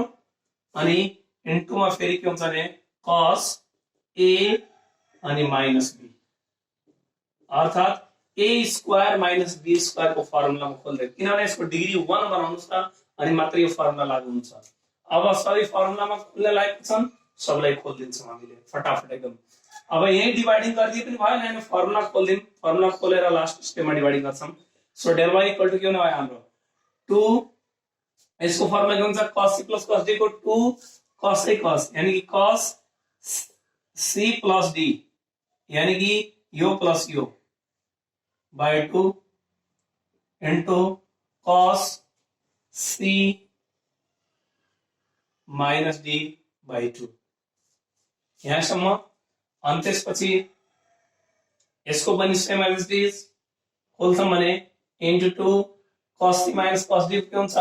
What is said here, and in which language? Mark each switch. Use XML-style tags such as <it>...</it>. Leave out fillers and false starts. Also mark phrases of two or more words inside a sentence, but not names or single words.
<ne>अनि इन्टु मा फेरि के हुन्छ भने cos a अनि माइनस b, अर्थात</ne> <en>a square minus b square</en> <ne>को फर्मुलामा खोल्दै, किनभने यसको डिग्री 1 बनाउनुस् त अनि मात्र यो फर्मुला लागू हुन्छ। अब सबै फर्मुलामा खोल्ने लायक छन्, सबलाई खोल्दिन्छौँ हामीले फटाफट एकदम। अब यही डिवाइडिङ गरिदिए पनि भयो, हैन फर्मुला खोल्दिम, फर्मुला खोलेर लास्ट स्टेपमा डिवाइडिङ गर्छौं। सो</ne> <en>del y equal to</en> <ne>के हुने भयो हाम्रो 2, यसको फर्मुला के हुन्छ?</ne> <en>cos c plus cos d को 2 cos a cos,</en> <ne>यानी कि</ne> <en>cos c plus d,</en> <ne>यानी कि</ne> <en>यो प्लस यो by 2 into cos c minus d by 2.</en> <ne>यहाँसम्म। अनि त्यसपछि यसको पनि</ne> <en>same as it is</en> <ne>खोल्छौं भने इन्टु</ne> <en>2 cos c minus cos d</en> <ne>के हुन्छ?</ne>